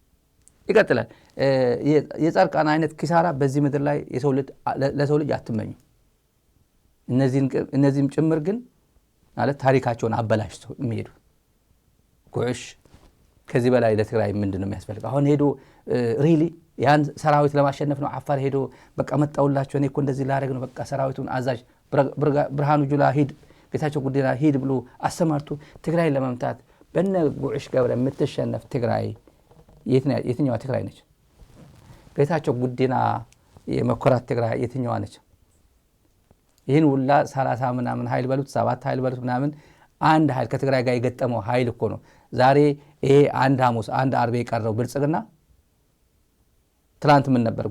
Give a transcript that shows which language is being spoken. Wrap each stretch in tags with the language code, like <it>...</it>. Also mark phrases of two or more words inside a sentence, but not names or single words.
<am>የጻድቃን አይነት ኪሳራ በዚህ ምድር ላይ ለሰው ልጅ አትመኙ። እነዚህም ጭምር ግን ማለት ታሪካቸውን አበላሽተው የሚሄዱ ጉዕሽ ከዚህ በላይ ለትግራይ ምንድነው የሚያስፈልገው? አሁን ሄዶ ሪሊ ያን ሰራዊት ለማሸነፍ ነው አፋር ሄዶ በቃ መጣውላቸው እኔ እኮ እንደዚህ ላደርግ ነው በቃ ሰራዊቱን አዛዥ ብርሃኑ ጁላ ሂድ ጌታቸው ጉዲና ሂድ ብሎ አሰማርቱ ትግራይ ለመምታት በነ ጉዕሽ ገብረ የምትሸነፍ ትግራይ የትኛዋ ትግራይ ነች? ጌታቸው ጉዲና የመኮራት ትግራይ የትኛዋ ነች? ይህን ሁላ 30 ምናምን ኃይል በሉት 7 ኃይል በሉት ምናምን አንድ ኃይል ከትግራይ ጋር የገጠመው ኃይል እኮ ነው። ዛሬ ይሄ አንድ ሐሙስ አንድ አርብ የቀረው ብልጽግና ትላንት ምን ነበር?</am>